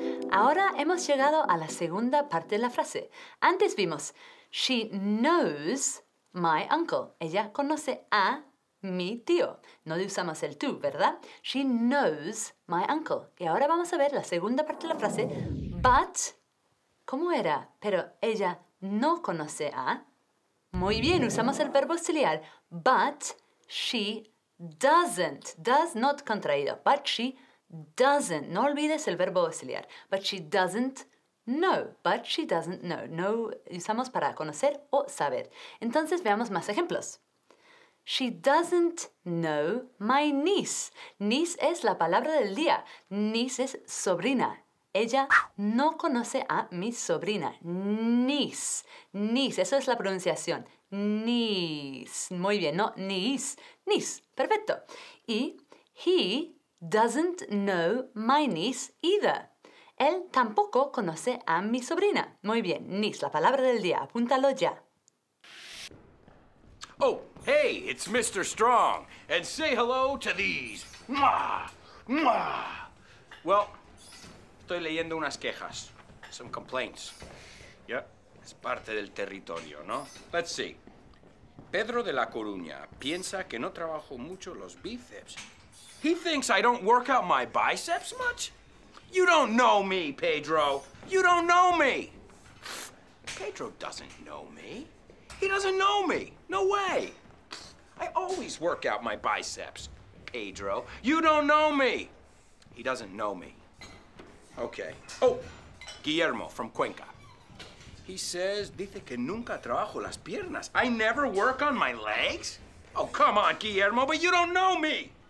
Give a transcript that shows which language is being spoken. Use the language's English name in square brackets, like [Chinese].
[Spanish] Ahora hemos llegado a la segunda parte de la frase. Antes vimos She knows my uncle. Ella conoce a mi tío. No usamos el to, ¿verdad? [English] She knows my uncle. [Spanish] Y ahora vamos a ver la segunda parte de la frase. But, ¿cómo era? Pero ella no conoce a. Muy bien, usamos el verbo auxiliar. [English] But she doesn't. Does not contraído. But she doesn't. [Spanish] No olvides el verbo auxiliar. [English] But she doesn't know. But she doesn't know. [Spanish] No usamos para conocer o saber. Entonces veamos más ejemplos. [English] She doesn't know my niece. [Spanish] Niece es la palabra del día. Niece es sobrina. ella no conoce a mi sobrina, niece. Niece, eso es la pronunciación. Niece. Muy bien, no niece. Niece, perfecto. [English] Y he doesn't know my niece either. [Spanish] Él tampoco conoce a mi sobrina. Muy bien, niece, la palabra del día. Apúntalo ya. [English] Oh, hey, it's Mr. Strong. And say hello to these. Mwah! Mwah! [Spanish] Well, estoy leyendo unas quejas. [English] Some complaints. [Spanish] Yeah, es parte del territorio, ¿no? [English] Let's see. [Spanish] Pedro de la Coruña piensa que no trabajo mucho los bíceps. [English] He thinks I don't work out my biceps much? You don't know me, Pedro. You don't know me. Pedro doesn't know me. He doesn't know me. No way. I always work out my biceps, Pedro. You don't know me. He doesn't know me. Okay. Oh, Guillermo from Cuenca. He says, [Spanish] dice que nunca trabajo las piernas. [English] I never work on my legs? Oh, come on, Guillermo, but you don't know me.